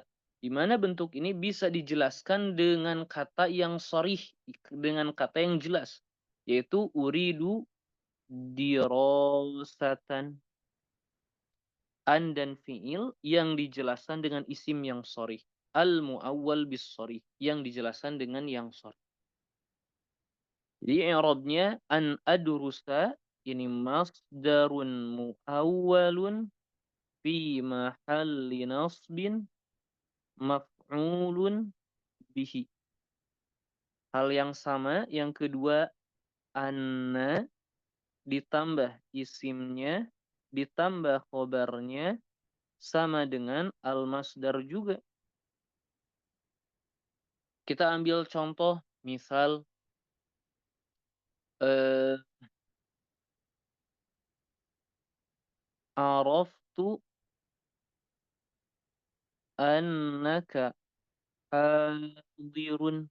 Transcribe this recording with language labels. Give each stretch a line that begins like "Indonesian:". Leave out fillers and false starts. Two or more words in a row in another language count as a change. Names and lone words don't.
Indonesian: Di mana bentuk ini bisa dijelaskan dengan kata yang sharih, dengan kata yang jelas, yaitu
Arabic: أريد دراسةً.
Indonesian: An dan fi'il yang dijelaskan dengan isim yang sharih.
Arabic: المؤول بالصريح
Indonesian: yang dijelaskan dengan yang sharih.
Arabic: Jadi i'rabnya أن أدرس ini مصدرٌ مؤولٌ في محلِّ نصبٍ مفعولٌ به.
Indonesian: Hal yang sama, yang kedua anna ditambah isimnya ditambah khobarnya sama dengan al-masdar juga. Kita ambil contoh, misal eh,
Arabic: عرفتُ أنك حاضرٌ.